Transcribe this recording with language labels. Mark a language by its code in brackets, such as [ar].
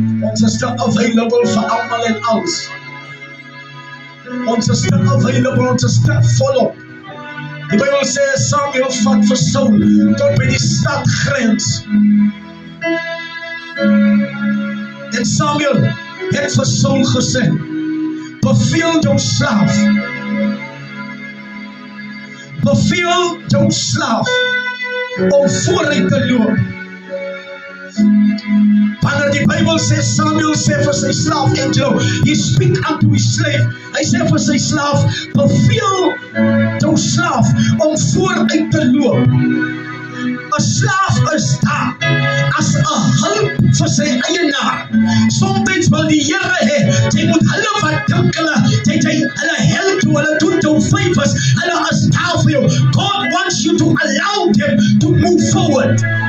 [af] Ons is te available vir almal en alles. Ons is te available, ons is te volop. Die Bijbel sê, Samuel vat vir Saul tot by die stadgrens. En Samuel het vir Saul gesê, beveel jou slaaf. Beveel jou slaaf om vooruit te loop. Wanneer die Bijbel sê, Samuel sê vir sy slaaf, Angelo, he speak unto his slave. Hy sê vir sy slaaf, beveel jou slaaf om vooruit te loop. 'n slaaf is daar as 'n hulp vir sy eienaar. Soms wil die Here hê, jy moet hulle wat dink hulle help toe, hulle doen jou favors, hulle is daar vir jou. [en] God wants you to allow them to move forward.